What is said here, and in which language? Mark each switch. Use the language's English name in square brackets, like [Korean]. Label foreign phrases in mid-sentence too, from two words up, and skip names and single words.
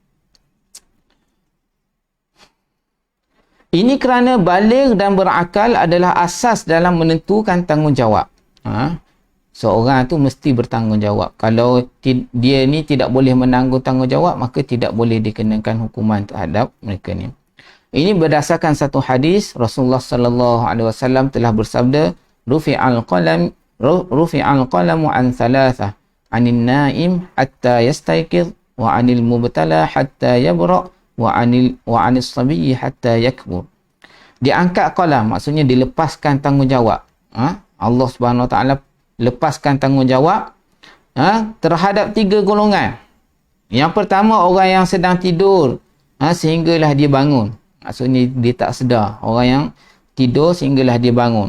[Malay] Ini kerana baligh dan berakal adalah asas dalam menentukan tanggungjawab. Seorang tu mesti bertanggungjawab. Kalau dia ni tidak boleh menanggung tanggungjawab, maka tidak boleh dikenakan hukuman terhadap mereka ni. Ini berdasarkan satu hadis, Rasulullah [Arabic] صلى الله عليه وسلم [Malay] telah bersabda, [Arabic] رفع القلم عن ثلاثة، عن النائم حتى يستيقظ، وعن المبتلى حتى يبرأ، وعن الصبي حتى يكبر. [Malay] Diangkat qalam, maksudnya dilepaskan tanggungjawab. Allah [Arabic] سبحانه وتعالى [Malay] lepaskan tanggungjawab terhadap 3 golongan. Yang pertama, orang yang sedang tidur sehinggalah dia bangun. Maksudnya dia tak sedar. Orang yang tidur sehinggalah dia bangun.